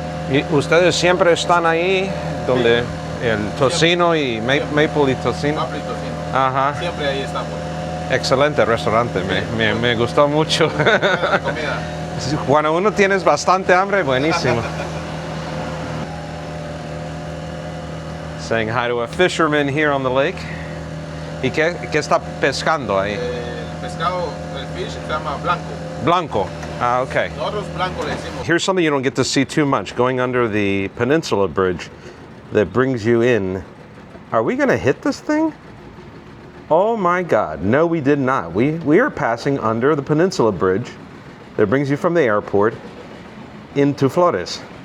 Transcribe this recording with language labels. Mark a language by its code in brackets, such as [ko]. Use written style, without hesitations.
[es] ¿Y ustedes siempre están ahí donde el tocino y maple y tocino? Maple y tocino. Ajá. Siempre ahí estamos. Excelente restaurante, me gustó mucho. La comida. Cuando uno tienes bastante hambre, buenísimo. [en] Saying hi to a fisherman here on the lake. [es] ¿Y qué está pescando ahí? El pescado, el fish se llama blanco. Blanco. Ah, okay. Nosotros blanco le decimos. [en] Here's something you don't get to see too much, going under the peninsula bridge that brings you in. Are we going to hit this thing? Oh my God, no we did not. We are passing under the peninsula bridge that brings you from the airport into Flores.